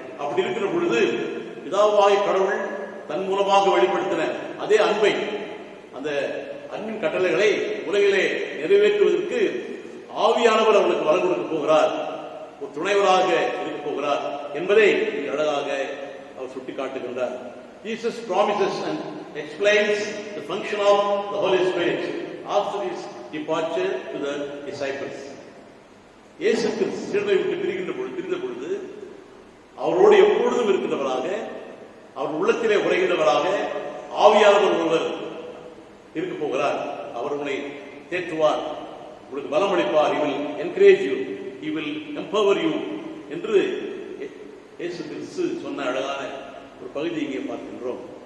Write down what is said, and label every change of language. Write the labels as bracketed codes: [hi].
[ta] அப்படி இருக்கிற பொழுது பிதாவாகிய கடவுள் தன் மூலமாக வெளிப்படுத்தின அதே அன்பை, அந்த அன்பின் கட்டளைகளை உலகிலே நிறைவேற்றுவதற்கு ஆவியானவர் அவர்களுக்கு வரம் கொடுக்க போகிறார், ஒரு துணைவராக இருக்க போகிறார் என்பதை அழகாக அவர் சுட்டிக்காட்டுகின்றார். [en] Jesus promises and explains the function of the Holy Spirit after his departure to the disciples. [ta] இயேசு கிறிஸ்து சீடரை விட்டு பிரிந்த பொழுது அவரோடு எப்பொழுதும் இருக்கின்றவராக, அவர் உள்ளத்திலே உரைகின்றவராக ஆவியானவர் ஒருவர் இருக்க போகிறார். அவர் உன்னை தேற்றுவார், உங்களுக்கு பலம் அளிப்பார், [en] he will encourage you, he will empower you [ta] என்று இயேசு கிறிஸ்து சொன்ன அழகான ஒரு பகுதி இங்கே பார்க்கின்றோம்.